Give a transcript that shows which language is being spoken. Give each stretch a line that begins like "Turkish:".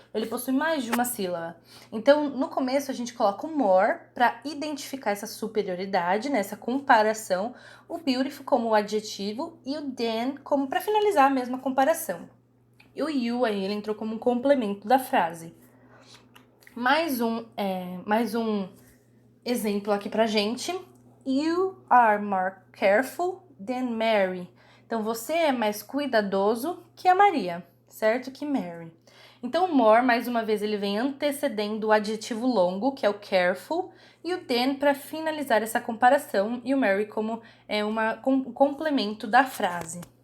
Portuguese: Ele possui mais de uma sílaba. Então, no começo, a gente coloca o more para identificar essa superioridade, né? Essa comparação. O beautiful como o adjetivo e o than como para finalizar a mesma comparação. E o you aí, ele entrou como um complemento da frase. Mais um exemplo aqui pra gente.
English: You are more careful than Mary.
Portuguese: Então, você é mais cuidadoso que a Maria, certo? Que Mary. Então, o more, mais uma vez, ele vem antecedendo o adjetivo longo, que é o careful, e o than para finalizar essa comparação, e o Mary como um complemento da frase.